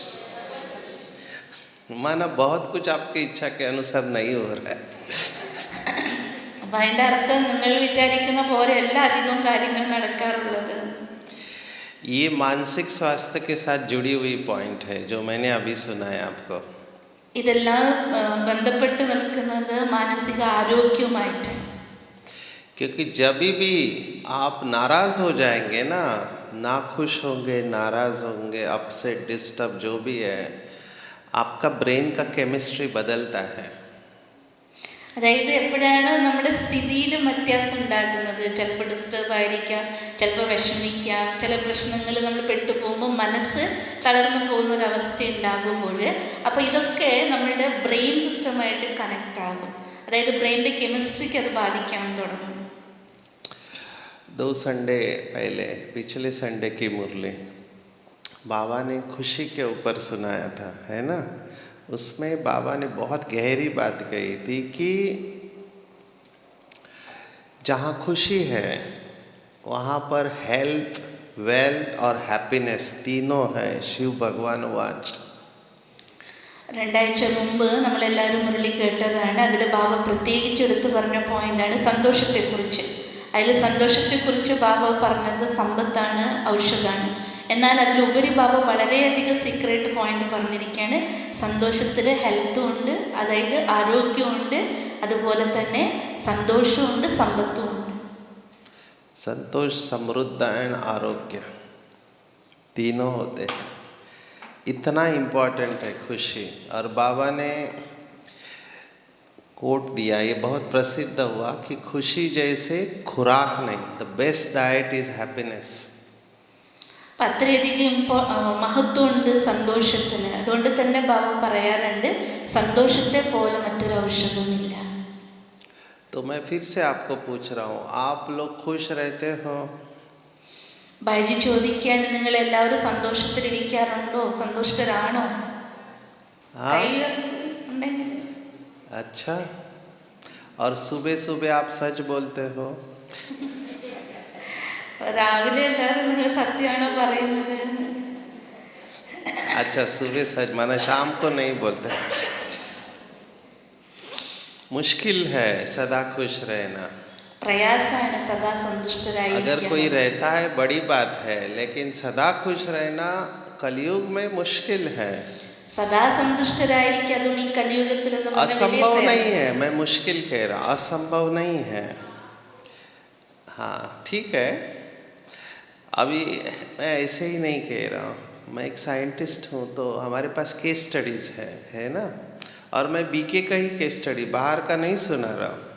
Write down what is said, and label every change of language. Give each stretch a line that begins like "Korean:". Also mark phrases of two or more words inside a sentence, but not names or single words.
Hindi: माना बहुत कुछ आपकी इच्छा के अनुसार नहीं हो रहा है.
Malayalam: അപ്പം അതിൻ്റെ അർത്ഥം നിങ്ങൾ വിചാരിക്കുന്ന പോലെയല്ല അധികം കാര്യങ്ങൾ നടക്കാറുള്ളത്.
Hindi: ये मानसिक स्वास्थ्य के साथ जुड़ी हुई पॉइंट है जो मैंने अभी सुनाया आपको.
Malayalam: ഇതെല്ലാം ബന്ധപ്പെട്ട് നിൽക്കുന്നത് മാനസിക ആരോഗ്യവുമായിട്ട്.
Hindi: क्योंकि जब भी आप नाराज हो जाएंगे ना खुश होंगे, नाराज होंगे,
English: upset, disturb
Hindi: जो भी है, आपका ब्रेन का केमिस्ट्री बदलता है.
Malayalam: അതായത് എപ്പോഴാണ് നമ്മുടെ സ്ഥിതിയിലും വ്യത്യാസം ഉണ്ടാകുന്നത്. ചിലപ്പോൾ ഡിസ്റ്റർബ് ആയിരിക്കാം, ചിലപ്പോൾ വിഷമിക്കാം, ചില പ്രശ്നങ്ങൾ നമ്മൾ പെട്ടുപോകുമ്പോൾ മനസ്സ് തളർന്നു പോകുന്നൊരവസ്ഥ ഉണ്ടാകുമ്പോൾ അപ്പോൾ ഇതൊക്കെ നമ്മളുടെ ബ്രെയിൻ സിസ്റ്റമായിട്ട് കണക്റ്റ് ആകും. അതായത് ബ്രെയിനിൻ്റെ കെമിസ്ട്രിക്ക് അത് ബാധിക്കാൻ തുടങ്ങും.
Hindi: 2 संडे पहले, पिछले संडे की मुरली बाबा ने खुशी के ऊपर सुनाया था, है ना. उसमें बाबा ने बहुत गहरी बात कही थी कि जहाँ खुशी है वहाँ पर
English: health, wealth
Hindi: और हैप्पीनेस तीनों है. शिव भगवान वाच.
Malayalam: 2 ആഴ്ച മുമ്പ് നമ്മളെല്ലാവരും മുരളി കേട്ടതാണ്. അതിൽ ബാബ പ്രത്യേകിച്ച് എടുത്തു പറഞ്ഞ പോയിൻ്റാണ് സന്തോഷത്തെക്കുറിച്ച്. അതിൽ സന്തോഷത്തെക്കുറിച്ച് ബാബ പറഞ്ഞത് സമ്പത്താണ്, ഔഷധമാണ്. എന്നാൽ അതിലുപരി ബാബ വളരെയധികം
English: secret point
Malayalam: പറഞ്ഞിരിക്കുകയാണ്. സന്തോഷത്തിൽ ഹെൽത്തും ഉണ്ട്, അതായത് ആരോഗ്യമുണ്ട്, അതുപോലെ തന്നെ സന്തോഷമുണ്ട്, സമ്പത്തുമുണ്ട്.
Hindi: संतोष, समृद्धि एंड आरोग्य तीनों होते हैं. इतना इम्पोर्टेंट है खुशी. और बाबा ने कोट दिया, ये बहुत प्रसिद्ध हुआ कि खुशी जैसे खुराक नहीं,
English: the best diet is happiness.
Malayalam: അപ്പം അത്രയധികം മഹത്വമുണ്ട് സന്തോഷത്തിന്. അതുകൊണ്ട് തന്നെ ബാബ പറയാറുണ്ട് സന്തോഷത്തെ പോലെ മറ്റൊരു ഔഷധമില്ല.
Hindi: तो मैं फिर से आपको पूछ रहा हूँ, आप लोग खुश रहते हो?
Malayalam: ബൈജി ചോദിക്കുകയാണ്, നിങ്ങൾ എല്ലാവരും സന്തോഷത്തിലിരിക്കാറുണ്ടോ, സന്തോഷത്തിലാണോ? കൈ ഉയർത്തി ഉണ്ടെങ്കിൽ.
Hindi: अच्छा. और सुबह सुबह आप सच बोलते हो?
Malayalam: രാവിലെ എല്ലാവരും നിങ്ങൾ സത്യമാണോ പറയുന്നത്?
Hindi: अच्छा, सुबह सच माना शाम को नहीं बोलते. मुश्किल है सदा खुश रहना.
Malayalam: പ്രയാസമാണ് സദാ
Hindi: अगर
Malayalam: സന്തുഷ്ടരായിരിക്കുക.
Hindi: कोई रहता है बड़ी बात है, लेकिन सदा खुश रहना कलयुग में मुश्किल है.
Malayalam: സദാ സന്തുഷ്ടരായിരിക്കുക അതും ഈ കലിയുഗത്തിൽ എന്ന് പറഞ്ഞ വലിയ
Hindi: असंभव नहीं
Malayalam: പ്രയാസം.
Hindi: है. मैं मुश्किल कह रहा, असंभव नहीं है. हाँ ठीक है. अभी मैं ऐसे ही नहीं कह रहा हूँ. मैं एक साइंटिस्ट हूँ, तो हमारे पास
English: case studies
Hindi: है ना. और मैं बीके का ही
English: case study,
Hindi: बाहर का नहीं सुना रहा हूँ.